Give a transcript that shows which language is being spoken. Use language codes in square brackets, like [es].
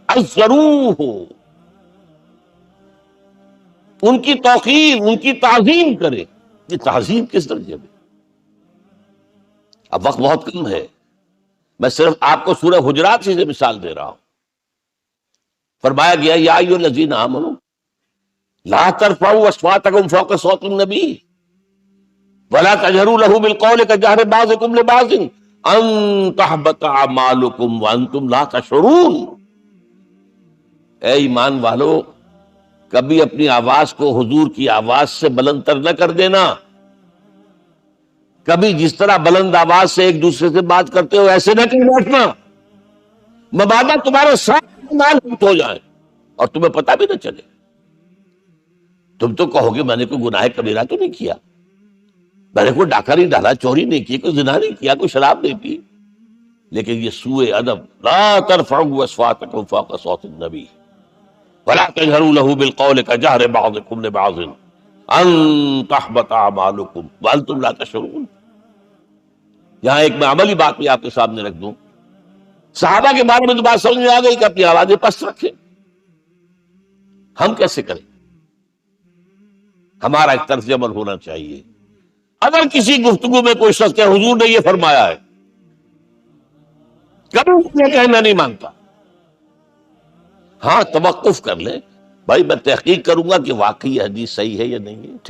[ur] الضروح، ان کی توقیر، ان کی تعظیم کرے. یہ تعظیم کس درجے میں؟ اب وقت بہت کم ہے، میں صرف آپ کو سورہ حجرات سے مثال دے رہا ہوں. فرمایا گیا [ar] یا ایھا الذین آمنوا لا ترفعوا اصواتکم فوق صوت النبی ولا تجهروا له بالقول كجهر بعضكم لبعض ان تحبط اعمالكم وانتم لا تشعرون. [ur] اے ایمان والو، کبھی اپنی آواز کو حضور کی آواز سے بلند تر نہ کر دینا. کبھی جس طرح بلند آواز سے ایک دوسرے سے بات کرتے ہو ایسے نہ کر بیٹھنا، مبادا تمہارے ساتھ مال ہو جائے اور تمہیں پتہ بھی نہ چلے. تم تو کہو گے میں نے کوئی گناہ کبیرہ تو نہیں کیا، میں نے کوئی ڈاکہ نہیں ڈالا، چوری نہیں کی، کوئی زنا نہیں کیا، کوئی شراب نہیں پی، لیکن یہ سوء ادب. [ar] لا ترفعوا اصواتکم فوق صوت النبی ولا تجهروا له بالقول كجهر بعضكم لبعض ان تحبط اعمالكم وانتم لا تشعرون. [ur] یہاں ایک میں عملی بات بھی آپ کے سامنے رکھ دوں. صحابہ کے بارے میں تو بات سمجھ میں آ گئی کہ اپنی آوازیں پست رکھیں. ہم کیسے کریں؟ ہمارا ایک طرز عمل ہونا چاہیے. اگر کسی گفتگو میں کوئی شخص کہ حضور نے یہ فرمایا ہے، کبھی یہ کہنا نہیں مانتا، ہاں توقف کر لیں، بھائی میں تحقیق کروں گا کہ واقعی یہ حدیث صحیح ہے یا نہیں ہے.